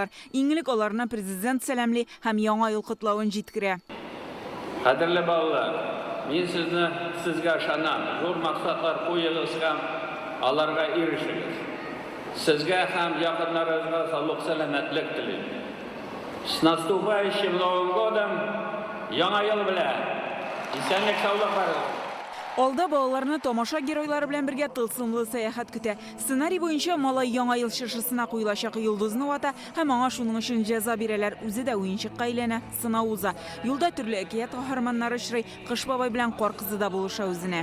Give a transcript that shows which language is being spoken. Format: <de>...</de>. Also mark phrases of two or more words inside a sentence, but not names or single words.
<tt>Иңлек аларына президент сәламли һәм яңа ел котлавын җиткерә. Кадерле балалар, мин сезгә ышанам. Зур максатлар куегыз һәм аларга ирешегез. Сезгә һәм якыннарыгызга саулык, сәламәтлек телим.</tt> <ru>С наступающим Новым годом,</ru> <tt>яңа ел белән. Исәнлек, саулык барыгыз. Алда балаларны тамаша геройлары белән бергә тылсымлы сәяхәт көтә. Сценарий буенча малай яңа ел чыршысына куелачак йолдызны вата һәм аңа шуның өчен җәза бирәләр. Үзе дә уенчыкка әйләнә, сынау уза. Юлда төрле әкият каһарманнары очрый, Кыш бабай белән Кар кызы да булыша үзенә.</tt>